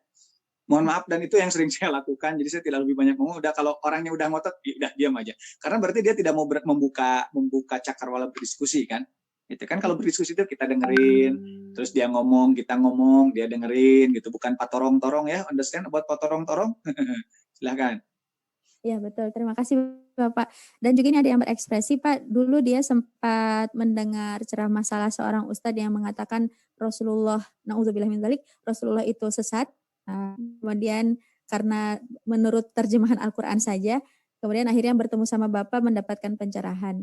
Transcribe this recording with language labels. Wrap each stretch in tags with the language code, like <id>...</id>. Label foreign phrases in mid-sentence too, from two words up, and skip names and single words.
<id>Mohon maaf, dan itu yang sering saya lakukan, jadi saya tidak lebih banyak ngomong. Udah kalau orangnya udah ngotot, ya udah diam aja. Karena berarti dia tidak mau membuka cakrawala berdiskusi kan. Gitu kan, kalau berdiskusi itu kita dengerin, terus dia ngomong, kita ngomong, dia dengerin gitu, bukan patorong-torong ya.</id> <en>Understand about patorong-torong?</en> <id>Silahkan. Ya betul, terima kasih Bapak. Dan juga ini ada yang berekspresi Pak, dulu dia sempat mendengar ceramah salah seorang ustadz yang mengatakan Rasulullah,</id> <ar>نعوذ بالله من ذلك,</ar> <id>Rasulullah itu sesat. Kemudian karena menurut terjemahan Al-Quran saja, kemudian akhirnya bertemu sama Bapak mendapatkan pencerahan.</id>